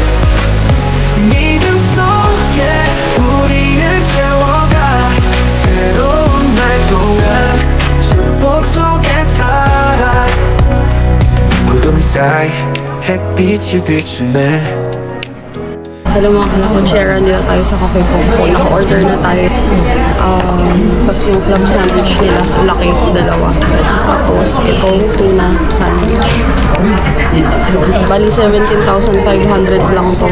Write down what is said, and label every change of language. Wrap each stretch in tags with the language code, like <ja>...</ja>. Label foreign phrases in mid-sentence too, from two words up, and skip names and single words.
<ko>믿음 속에 우리를 채워가 새로운 날 동안 축복 속에 살아 구름 사이 햇빛이 비추네</ko> <tl>Hello mga kalakotsyera, nandito tayo sa Cafe Pongpo. Naka-order na tayo. Tapos yung</tl> <en>club sandwich</en> <tl>nila, laki, dalawa. Tapos itong</tl> <en>tuna sandwich.</en> <tl>Bali 17,500 lang to.</tl>